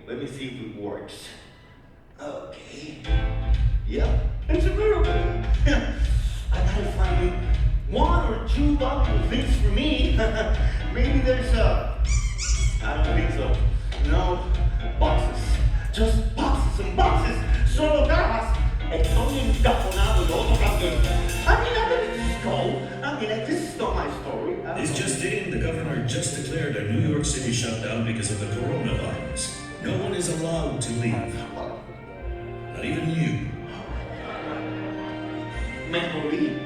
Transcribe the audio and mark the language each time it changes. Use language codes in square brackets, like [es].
[en] Let me see if it works. Okay. Yep, it's a miracle. I gotta find me one or two valuable things for me. Maybe there's I don't think so. No, boxes. Just boxes and boxes. [es] Solo cajas. Estoy encajonado, todo cambió. [en] I better just go. This is not my story. This just in, the governor just declared a New York City shutdown because of the coronavirus. No one is allowed to leave. Not even you. [es] Me morí.